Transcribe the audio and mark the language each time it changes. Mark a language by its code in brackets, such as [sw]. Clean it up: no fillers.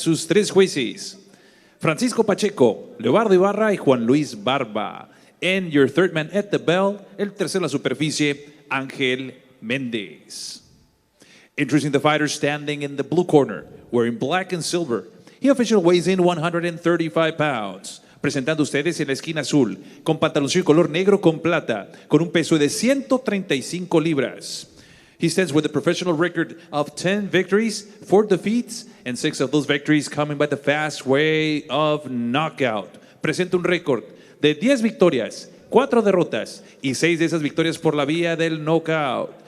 [es] Sus 3 jueces: Francisco Pacheco, Leobardo Ibarra y Juan Luis Barba. [en] And your third man at the bell, [es] el tercero en la superficie, [en] Ángel Méndez. Introducing the fighter standing in the blue corner, wearing black and silver. He officially weighs in 135 pounds. [es] Presentando ustedes en la esquina azul, con pantaloncillo color negro con plata, con un peso de 135 libras. [en] He stands with a professional record of 10 victories, 4 defeats, and 6 of those victories coming by the fast way of knockout. [es] Presenta un récord de 10 victorias, 4 derrotas y 6 de esas victorias por la vía del knockout.